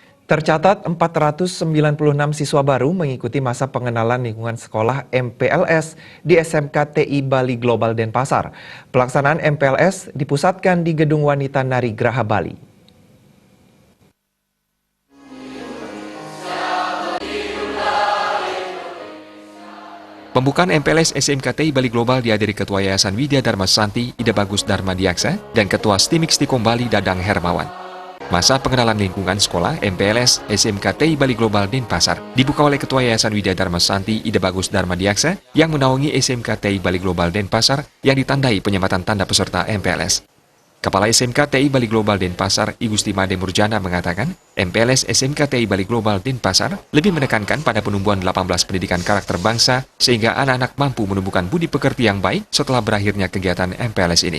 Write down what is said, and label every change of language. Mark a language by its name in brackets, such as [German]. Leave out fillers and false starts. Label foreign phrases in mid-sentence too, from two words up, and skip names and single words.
[Indonesian] Tercatat 496 siswa baru mengikuti masa pengenalan lingkungan sekolah MPLS di SMK TI Bali Global Denpasar. Pelaksanaan MPLS dipusatkan di Gedung Wanita Nari Graha Bali. Pembukaan MPLS SMK TI Bali Global dihadiri Ketua Yayasan Widya Dharma Santi, Ida Bagus Dharma Diaksa, dan Ketua STIMIK Stikom Bali Dadang Hermawan. Masa pengenalan lingkungan sekolah MPLS SMK TI Bali Global Denpasar dibuka oleh Ketua Yayasan Widya Dharma Santi, Ida Bagus Dharma Diaksa, yang menaungi SMK TI Bali Global Denpasar yang ditandai penyematan tanda peserta MPLS. Kepala SMK TI Bali Global Denpasar, I Gusti Made Murjana mengatakan, MPLS SMK TI Bali Global Denpasar lebih menekankan pada penumbuhan 18 pendidikan karakter bangsa sehingga anak-anak mampu menumbuhkan budi pekerti yang baik setelah berakhirnya kegiatan MPLS ini.